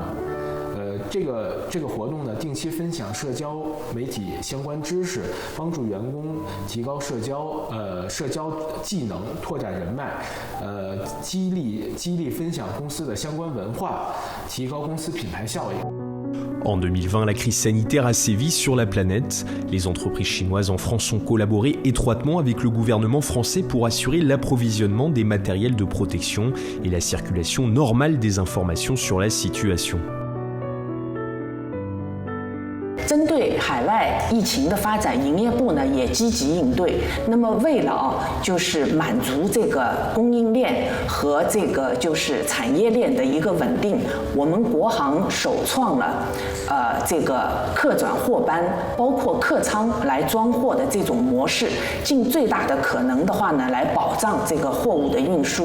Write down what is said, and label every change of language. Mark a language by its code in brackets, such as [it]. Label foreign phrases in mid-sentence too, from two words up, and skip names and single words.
[zh] 这个活动呢，定期分享社交媒体相关知识，帮助员工提高社交技能，拓展人脉，激励分享公司的相关文化，提高公司品牌效应。 [fr] En 2020, la crise sanitaire a sévi sur la planète. Les entreprises chinoises en France ont collaboré étroitement avec le gouvernement français pour assurer l'approvisionnement des matériels de protection et la circulation normale des informations sur la situation. [zh] 针对海外疫情的发展，营业部呢也积极应对。那么为了就是满足这个供应链和这个就是产业链的一个稳定，我们国行首创了这个客转货班，包括客舱来装货的这种模式，尽最大的可能的话呢，来保障这个货物的运输。